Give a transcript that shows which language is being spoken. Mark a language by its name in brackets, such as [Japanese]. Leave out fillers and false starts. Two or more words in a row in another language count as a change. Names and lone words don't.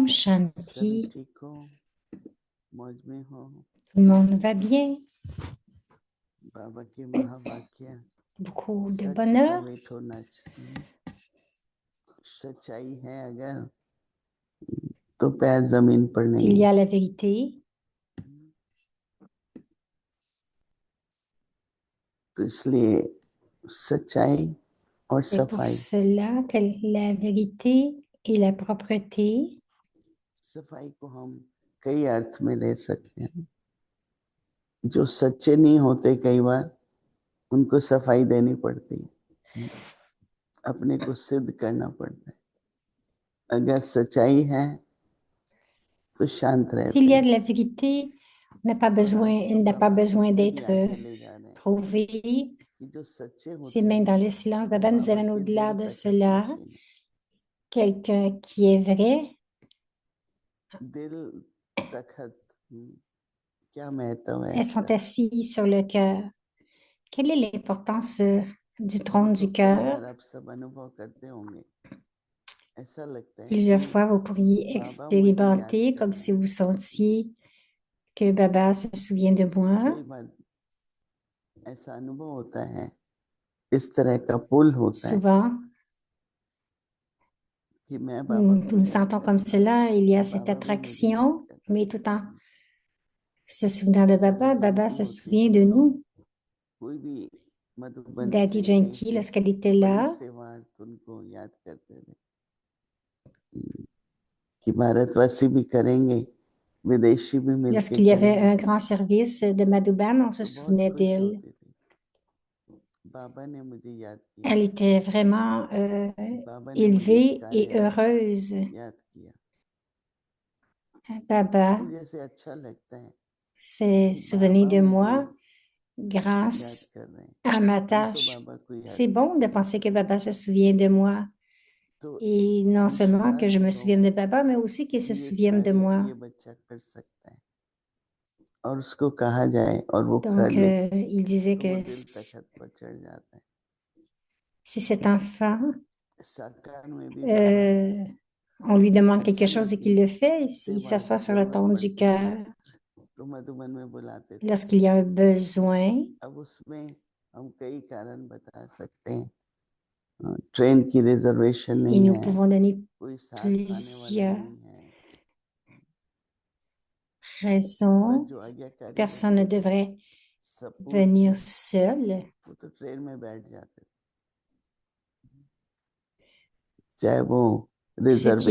[Hindi] सभी Shanti. ठीक हो मौज में हो [French] Tout le monde va bien. [Hindi] बाबा के महावाक्य [French] Beaucoup de [Hindi] सच [French] bonheur. [Hindi] अवेट होना चाहिए सच्चाई है अगर तो पैर जमीन पर [French] S'il [Hindi] नहीं [French] y a la vérité, [Hindi] तो इसलिए सच्चाई और [French] c'est pour [Hindi] सफाई [French] cela que la vérité et la propreté, [Hindi] सफाई को हम कई अर्थ में ले सकते हैं जो सच्चे नहीं होते कई बार उनको सफाई देनी पड़ती है अपने को सिद्ध करना पड़ता है अगर सच्चाई है तो शांत रहते [French] s'il y a [Hindi] हैं [French] de la vérité, il n'a pas besoin d'être prouvé. [Hindi] कि जो सच्चे [French] C'est [Hindi] होते [French] même [Hindi] हैं [French] dans le silence d'Abba nous [Hindi] बाबा [French] amène [Hindi] के [French] au-delà [Hindi] दिल [French] de [Hindi] तक [French] cela. [Hindi] पहुंचे [French] Quelqu'un qui est vrai [Hindi] दिल तखत क्या महत्व है [French] elles sont assis sur le cœur. Quelle est l'importance du trône [Hindi] देखो [French] du [Hindi] कई [French] cœur? [Hindi] बार आप सब अनुभव करते होंगे ऐसा लगता है [French] Plusieurs [Hindi] कि [French] fois, vous pourriez [Hindi] बाबा मुझे याद [French] expérimenter [Hindi] कर [French] comme [Hindi] रहे [French] si [Hindi] हैं [French] vous sentiez que Baba se souvient de moi. [Hindi] कई बार ऐसा अनुभव होता है, इस तरह का पुल होता है [French] Souvent, [Hindi] कि मैं बाबा को [French] nous [Hindi] याद [French] sentons [Hindi] कर [French] comme [Hindi] रहा हूँ, [French] cela, il y a cette [Hindi] बाबा भी मुझे याद [French] attraction, [Hindi] कर रहे [French] mais tout en se souvenant de [Hindi] हैं। दादी [French] Baba, Baba [Hindi] जानकी [French] se [Hindi] होती [French] souvient [Hindi] थी [French] de [Hindi] तो [French] nous. [Hindi] कोई भी मधुबन [French] Daddy [Hindi] से कहीं [French] Janki, [Hindi] से [French] lorsqu'elle était [Hindi] बड़ी [French] là, [Hindi] सेवा उनको याद करते थे कि भारतवासी भी करेंगे, विदेशी भी मिलके [French] lorsqu'il y avait [Hindi] करेंगे, [French] un grand service de Madhouban, on se [Hindi] तो बहुत [French] souvenait [Hindi] खुश [French] d'elle. [Hindi] होती थी। बाबा ने मुझे याद किया, [French] Elle était vraiment [Hindi] बाबा ने मुझे इस [French] élevée [Hindi] कार्य [French] et [Hindi] में [French] heureuse. [Hindi] याद किया, [French] Baba [Hindi] तो जैसे अच्छा लगता है [French] s'est [Hindi] कि [French] souvenu [Hindi] बाबा [French] de [Hindi] मुझे [French] moi [Hindi] याद [French] grâce [Hindi] कर रहे हैं, [French] à ma [Hindi] हम तो [French] tâche. [Hindi] बाबा को याद [French] C'est bon de [Hindi] करते हैं। [French] penser que Baba se souvient de moi. [Hindi] तो [French] Et non seulement que je me [Hindi] विश्वास हो [French] souvienne de Baba, mais aussi qu'il se [Hindi] कि ये [French] souvienne de [Hindi] कार्य [French] moi. [Hindi] ये बच्चा कर सकता है और उसको कहा जाए और वो कर [French] Donc, [Hindi] ले, [French] il disait [Hindi] तो वो [French] que [Hindi] दिल तखत पर चढ़ जाता है। [French] si cet enfant, [Hindi] साकार में भी बाबा [French] on lui demande quelque [Hindi] अचानक [French] chose et [Hindi] ही [French] qu'il le fait, il [Hindi] सेवा की [French] s'assoit sur le [Hindi] जरूरत [French] trône du [Hindi] पड़ती थी [French] cœur [Hindi] तो मधुबन में बुलाते थे। [French] lorsqu'il y a un besoin. [Hindi] अब उसमें हम कई कारण बता सकते हैं, ट्रेन की रिजर्वेशन [French] Et [Hindi] नहीं [French] nous [Hindi] है, [French] pouvons donner [Hindi] कोई साथ आने वाला [French] plusieurs [Hindi] नहीं है, पर [French] raisons. [Hindi] जो आज्ञाकारी [French] Personne ne [Hindi] बच्चे थे [French] devrait [Hindi] सपूत थे, [French] venir seul. [Hindi] वो तो ट्रेन में बैठ जाते थे, चाहे वो [French] Ceux qui